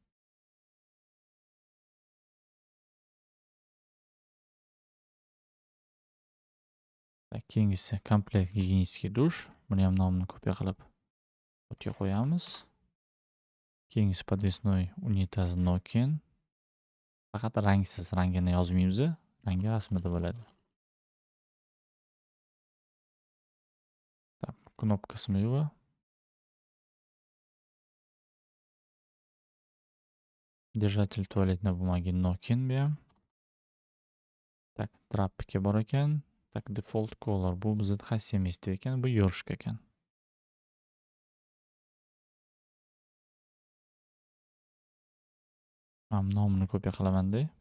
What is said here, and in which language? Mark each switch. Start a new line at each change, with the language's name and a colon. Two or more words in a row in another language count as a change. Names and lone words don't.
Uzbek: Tak, keyingisi komplekt gigiyeniskiy dush. Buni ham nomini kopiya qilib o'tga qo'yamiz. Keyingisi
Russian: подвесной unitaz
Uzbek: Nokia. Faqat rangsiz, rangini yozmaymiz. Rangi rasmida bo'ladi.
Russian: Так, кнопка смыва. Держатель туалетной bumagi Nokia
Uzbek: bu ham. Так, trappiki bor ekan. Так,
English: default color
Uzbek: bu bizda qaysi место ekan? Bu yo'rishka ekan. Ham nomini kopiya qilaman-da.